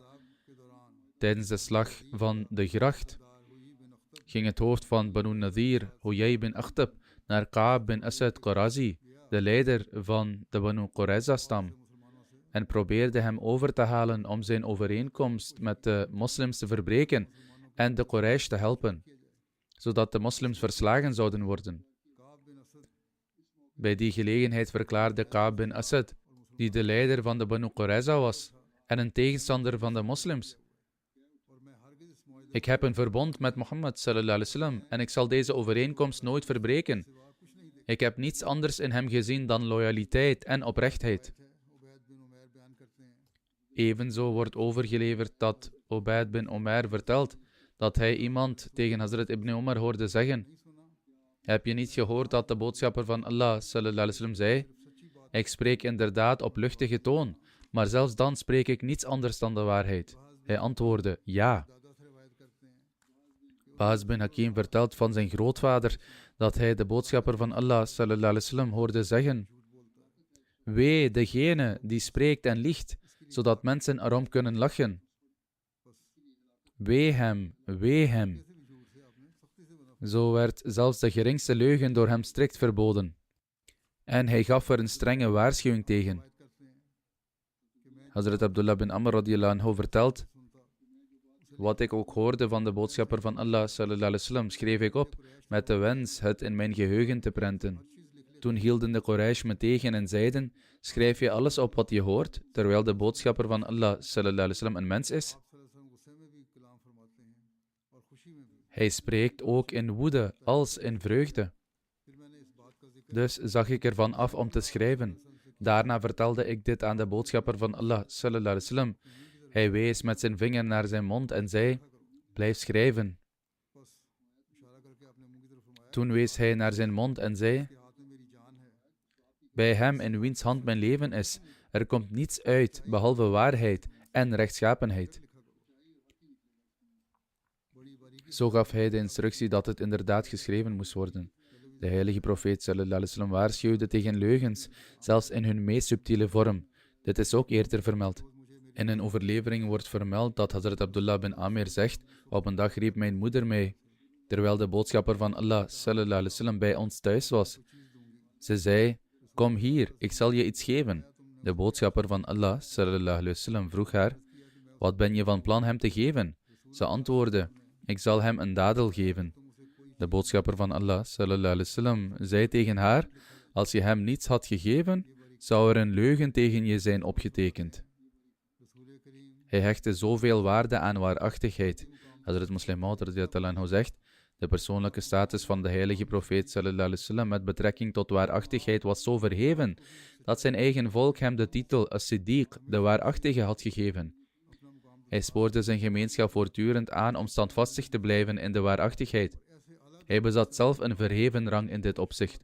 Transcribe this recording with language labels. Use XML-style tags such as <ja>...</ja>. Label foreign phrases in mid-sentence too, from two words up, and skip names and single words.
<nl>Tijdens de slag van de gracht ging het hoofd van Banu Nadir, Huyay bin Akhtab, naar Ka'ab bin Asad Qurazi, de leider van de Banu Qurayza-stam, en probeerde hem over te halen om zijn overeenkomst met de moslims te verbreken en de Quraysh te helpen, zodat de moslims verslagen zouden worden. Bij die gelegenheid verklaarde Ka'ab bin Asad, die de leider van de Banu Qurayza was en een tegenstander van de moslims: ik heb een verbond met Mohammed</nl> <ar>صلى الله عليه وسلم</ar> <nl>en ik zal deze overeenkomst nooit verbreken. Ik heb niets anders in hem gezien dan loyaliteit en oprechtheid. Evenzo wordt overgeleverd dat Ubayd bin Umair vertelt dat hij iemand tegen Hazrat Ibn Umar hoorde zeggen: heb je niet gehoord dat de boodschapper van Allah</nl> <ar>صلى الله عليه وسلم</ar> <nl>zei: ik spreek inderdaad op luchtige toon, maar zelfs dan spreek ik niets anders dan de waarheid. Hij antwoordde: ja. Bahaz bin Hakim vertelt van zijn grootvader dat hij de boodschapper van Allah</nl> <ar>صلى الله عليه وسلم</ar> <nl>hoorde zeggen: wee degene die spreekt en liegt, zodat mensen erom kunnen lachen. Wee hem, wee hem. Zo werd zelfs de geringste leugen door hem strikt verboden. En hij gaf er een strenge waarschuwing tegen. Hazrat Abdullah bin Amr</nl> <ar>رضي الله عنه</ar> <nl>vertelt: wat ik ook hoorde van de boodschapper van Allah</nl> <ar>صلى الله عليه وسلم</ar> <nl>schreef ik op, met de wens het in mijn geheugen te prenten. Toen hielden de Quraysh me tegen en zeiden: schrijf je alles op wat je hoort, terwijl de boodschapper van Allah</nl> <ar>صلى الله عليه وسلم</ar> <nl>een mens is? Hij spreekt ook in woede als in vreugde. Dus zag ik ervan af om te schrijven. Daarna vertelde ik dit aan de boodschapper van Allah</nl> <ar>صلى الله عليه وسلم.</ar> <nl>Hij wees met zijn vinger naar zijn mond en zei: blijf schrijven. Toen wees hij naar zijn mond en zei: bij hem in wiens hand mijn leven is, er komt niets uit behalve waarheid en rechtschapenheid. Zo gaf hij de instructie dat het inderdaad geschreven moest worden. De heilige profeet</nl> <ar>صلى الله عليه وسلم</ar> <nl>waarschuwde tegen leugens, zelfs in hun meest subtiele vorm. Dit is ook eerder vermeld. In een overlevering wordt vermeld dat Hazrat Abdullah bin Amir zegt: op een dag riep mijn moeder mij, terwijl de boodschapper van Allah</nl> <ar>صلى الله عليه وسلم</ar> <nl>bij ons thuis was. Ze zei: kom hier, ik zal je iets geven. De boodschapper van Allah</nl> <ar>صلى الله عليه وسلم</ar> <nl>vroeg haar: wat ben je van plan hem te geven? Ze antwoordde: ik zal hem een dadel geven. De boodschapper van Allah</nl> <ar>صلى الله عليه وسلم</ar> <nl>zei tegen haar: als je hem niets had gegeven, zou er een leugen tegen je zijn opgetekend. Hij hechtte zoveel waarde aan waarachtigheid. Hazrat Muslim Maud</nl> <ar>رضي الله عنه</ar> <nl>zegt: de persoonlijke status van de heilige profeet</nl> <ar>صلى الله عليه وسلم</ar> <nl>met betrekking tot waarachtigheid was zo verheven, dat zijn eigen volk hem de titel as-Siddiq, de waarachtige, had gegeven. Hij spoorde zijn gemeenschap voortdurend aan om standvastig te blijven in de waarachtigheid. Hij bezat zelf een verheven rang in dit opzicht.</nl>